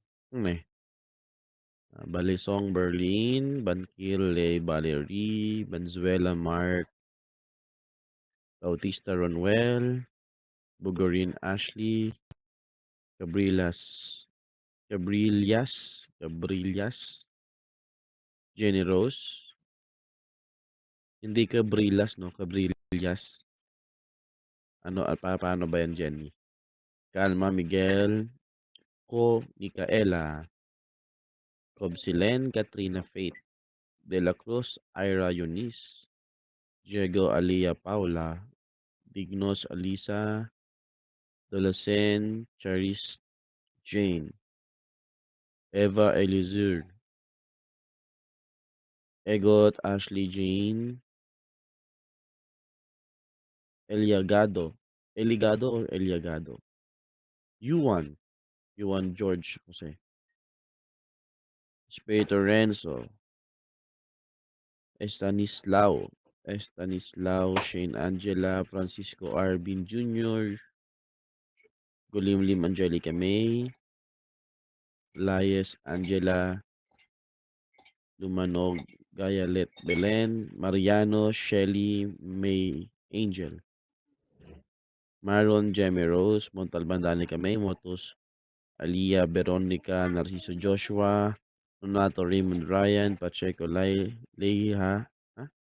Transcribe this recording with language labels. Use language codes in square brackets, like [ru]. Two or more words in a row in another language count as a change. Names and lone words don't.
[tl] Balisong Berlin, Bankil Le Valerie, Banzuela Mark, Bautista Ronwell, Bugorin Ashley, Cabrillas, Jenny Rose. Hindi Cabrillas, no? Cabrillas. Paano ba yan, Jenny? Calma Miguel, Ko Micaela, Cobsilen Katrina Faith, De La Cruz Ira Eunice, Diego Alia Paula, Dignos Alisa, Dolacen Charis Jane, Eva Elizur, Egot Ashley Jane, Eliagado, Eligado or Eliagado, Yuan George Jose, Espiritu Renzo, Estanislao, Shane Angela, Francisco Arbin Jr., Gulimlim Angelica May, Lias Angela, Lumanog Gayalet Belen, Mariano Shelly May Angel, Maron Jemmy Rose, Montalban Danica May, Motos Alia Veronica Narciso Joshua, Nonato Raymond Ryan, Pacheco Leiha, ha?